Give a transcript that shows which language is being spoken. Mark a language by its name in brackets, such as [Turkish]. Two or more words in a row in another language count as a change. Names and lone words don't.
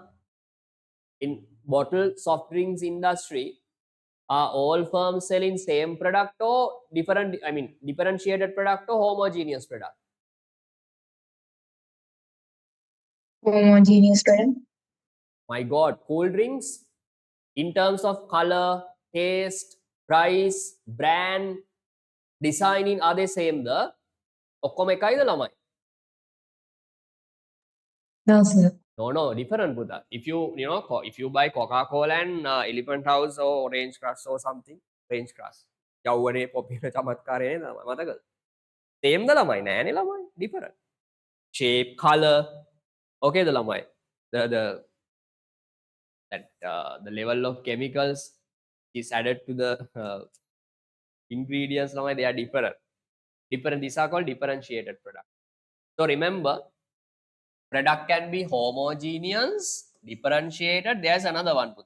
[English] In bottled soft drinks industry, are all firms selling same product or different, I mean, differentiated product or homogeneous product? Homogeneous product. My God, cool drinks, in terms of color, taste, price, brand, designing, are they same? [Sinhala] The ඔක්කොම එකයිද ළමයි? [English] No, sir. No, different Buddha. If if you buy Coca-Cola and Elephant House or Orange Crush or something, Orange Crush, [Sinhala] යව්වනේ පොපින චමත්කාරය නේද මතකද? Same ද ළමයි? නෑනේ ළමයි. [English] Different. Shape, color, Okay, the lamai. The the level of chemicals is added to the ingredients lamai, they are different. These are called differentiated products. So remember, product can be homogeneous, differentiated. There's another one, Putha.